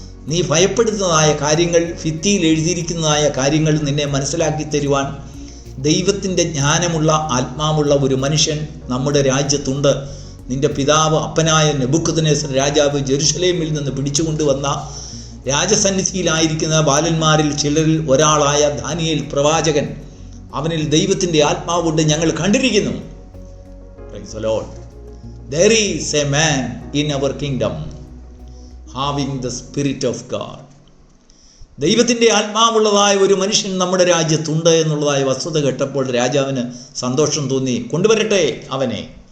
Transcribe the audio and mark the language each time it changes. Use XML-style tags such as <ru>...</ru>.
<ml>നീ ഭയപ്പെടുന്നതായ കാര്യങ്ങൾ, ഭിത്തിയിൽ എഴുതിയിരിക്കുന്നതായ കാര്യങ്ങൾ നിന്നെ മനസ്സിലാക്കി തരുവാൻ ദൈവത്തിൻ്റെ ജ്ഞാനമുള്ള ആത്മാവുള്ള ഒരു മനുഷ്യൻ നമ്മുടെ രാജ്യത്തുണ്ട്. നിന്റെ പിതാവ് അപ്പനായ നെബൂഖദ്നേസർ രാജാവ് ജെറുസലേമിൽ നിന്ന് പിടിച്ചുകൊണ്ടുവന്ന രാജസന്നിധിയിലായിരിക്കുന്ന ബാലന്മാരിൽ ചിലരിൽ ഒരാളായ ദാനിയേൽ പ്രവാചകൻ, അവനിൽ ദൈവത്തിൻ്റെ ആത്മാവുണ്ട്, ഞങ്ങൾ കണ്ടിരിക്കുന്നു.</ml> <en>Praise the Lord. There is a man in our kingdom having the spirit of God.</en> <ml>ദൈവത്തിൻ്റെ ആത്മാവുള്ളതായ ഒരു മനുഷ്യൻ നമ്മുടെ രാജ്യത്തുണ്ട് എന്നുള്ളതായ വസ്തുത കേട്ടപ്പോൾ രാജാവിന് സന്തോഷം തോന്നി. കൊണ്ടുവരട്ടെ അവനെ.</ml>